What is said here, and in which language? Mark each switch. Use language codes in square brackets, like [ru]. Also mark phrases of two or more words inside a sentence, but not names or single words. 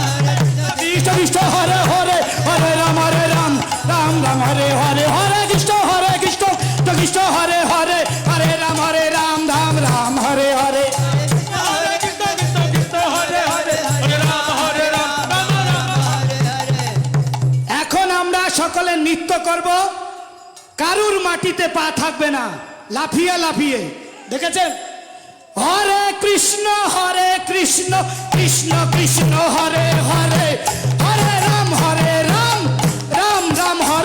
[sa] कृष्ण कृष्ण, हरे हरे, हरे राम, राम हरे हरे. हरे कृष्ण, कृष्ण कृष्ण, हरे हरे, हरे राम, राम हरे हरे. हरे कृष्ण, कृष्ण हरे हरे, हरे राम, राम हरे हरे. [bn] এখন আমরা সকলে নৃত্য করব, কারুর মাটিতে পা থাকবে না, লাফিয়ে লাফিয়ে, দেখেছেন? [sa] হরে কৃষ্ণ কৃষ্ণ কৃষ্ণ হরে হরে, হরে রাম রাম রাম